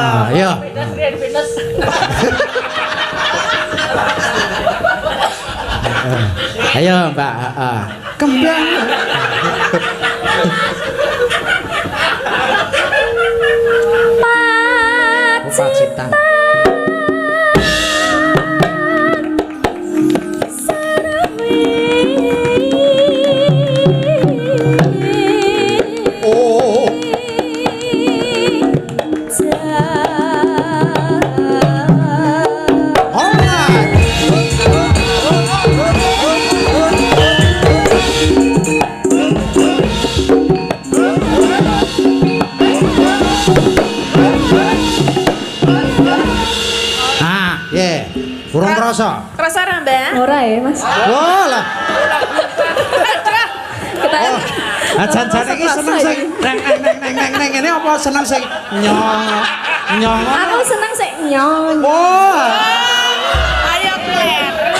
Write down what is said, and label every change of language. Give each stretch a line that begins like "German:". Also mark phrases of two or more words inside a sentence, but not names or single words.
Javanese: Ah, iya. Ayo, Mbak. Kembang. Pacitan. Oh.
English: Alright. Ah, yeah.
Javanese: Kurang kerasa. Kerasa ora, Mbak? Ora ya, Mas. Wah lah. Kita Jan-jane iki seneng sing neng ngene apa seneng sing nyong. Aku seneng sik nyong. Wah. Ayo kleru.